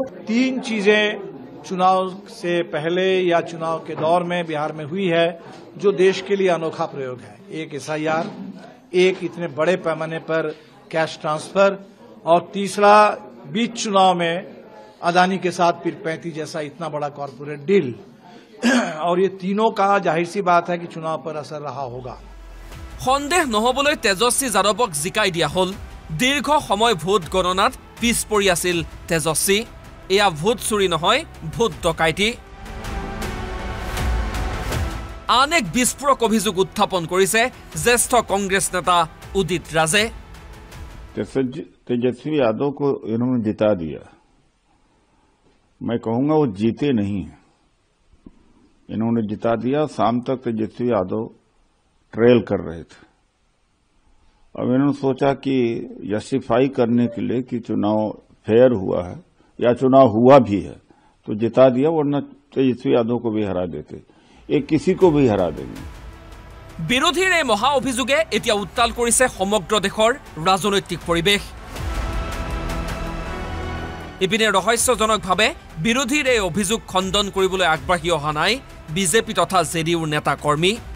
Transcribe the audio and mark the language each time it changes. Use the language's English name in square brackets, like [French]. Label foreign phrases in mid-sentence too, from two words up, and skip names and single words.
[Hindi] 3 चीजें चुनाव से पहले या चुनाव के दौर में बिहार में हुई है जो देश के लिए अनोखा प्रयोग है। एक SIR, एक इतने बड़े पैमाने पर [English] cash transfer, [Hindi] और तीसरा बीच चुनाव में अदानी के साथ पीर 35 जैसा इतना बड़ा [English] corporate deal. [Hindi] और ये तीनों का जाहिर सी बात है कि चुनाव पर असर रहा होगा। [Assamese] সন্দেহ নহবলৈ তেজস্বী যাদৱক জিকাই দিয়া হল। দীৰ্ঘ সময় ভোট গণনাত পিছ পৰি আছিল তেজস্বী। এয়া ভোট চুৰি নহয়, ভোট ডকাইতি। আন এক বিস্ফোৰক অভিযোগ উত্থাপন কৰিছে জ্যেষ্ঠ কংগ্ৰেছ নেতা উদিত ৰাজে। [Hindi] तेजस्वी यादव को इन्होंने जिता दिया। मैं कहूंगा वो जीते नहीं, इन्होंने जिता दिया। शाम तक तेजस्वी यादव ट्रेल कर रहे थे। अब इन्होंने सोचा कि जस्टिफाई करने के लिए कि चुनाव फेयर हुआ है या चुनाव हुआ भी है तो जिता दिया, वरना तेजस्वी यादव को भी हरा देते, एक किसी को भी हरा देंगे। [Assamese] বিৰোধীৰ এই মহা অভিযোগে এতিয়া উত্তাল কৰিছে সমগ্ৰ দেশৰ ৰাজনৈতিক পৰিৱেশ। ইপিনে ৰহস্যজনকভাৱে বিৰোধীৰ এই অভিযোগ খণ্ডন কৰিবলৈ আগবাঢ়ি অহা নাই বিজেপি তথা JDUৰ নেতা কৰ্মী।